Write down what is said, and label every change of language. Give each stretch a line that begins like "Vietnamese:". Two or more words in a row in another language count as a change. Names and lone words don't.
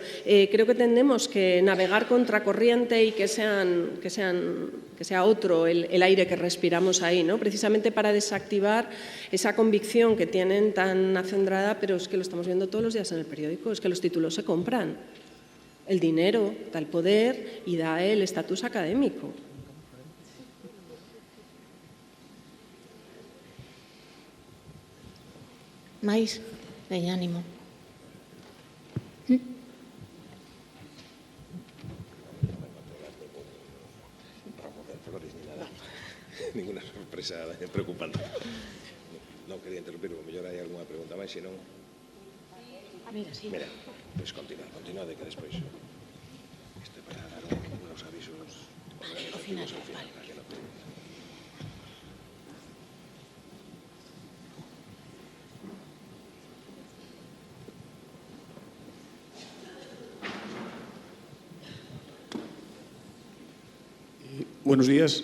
Spanish: Creo que tendemos que navegar contracorriente y que sea otro el aire que respiramos ahí, ¿no? Precisamente para desactivar esa convicción que tienen tan acendrada, pero es que lo estamos viendo todos los días en el periódico, es que los títulos se compran. El dinero da el poder y da el estatus académico.
Galician: Mais, veña, ánimo.
Spanish: Ninguna sorpresa preocupante.
Galician: Non quería interrumpir, porque mellor hai algunha pregunta máis, senón... Mira, pois continúa de que despois... para dar uns avisos... Ao final, vale.
Spanish: Buenos días.